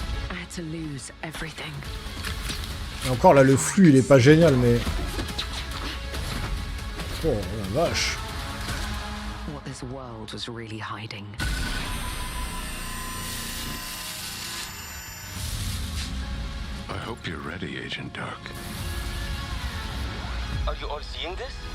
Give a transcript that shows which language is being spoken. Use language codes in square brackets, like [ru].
[en] I had to lose everything. [fr] Et encore là, le flux, il est pas génial, mais... Oh, la vache. [en] What this world was really hiding. I hope you're ready, Agent Dark. Are you all seeing this?